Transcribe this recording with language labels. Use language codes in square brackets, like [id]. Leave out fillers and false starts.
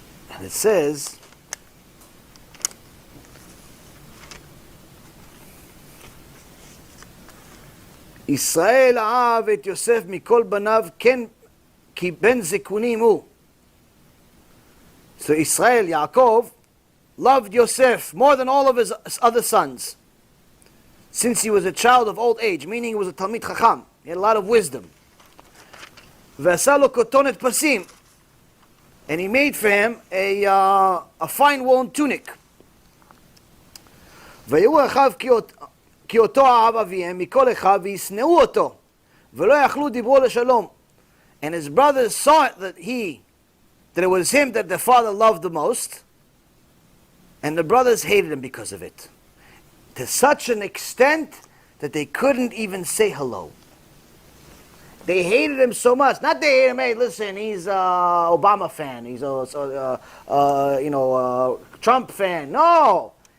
[en] And it says, [he] Israel אהב את יוסף מכל בניו כן כי בן זקונים הוא. [en] So Israel, Yaakov, loved Yosef more than all of his other sons, since he was a child of old age, meaning he was a Talmid Chacham. He had a lot of wisdom. [he] ועשה לו כותונת פסים, [en] and he made for him a fine woolen tunic. [he] ויראו אחיו כי אותו אהב אביהם מכל אחיו וישנאו אותו, ולא יכלו דיברו לשלום. [en] And his brothers saw it that it was him that the father loved the most, and the brothers hated him because of it, to such an extent that they couldn't even say hello. They hated him so much. Not they hated him, hey, listen, he's a Obama fan, he's a Trump fan. No!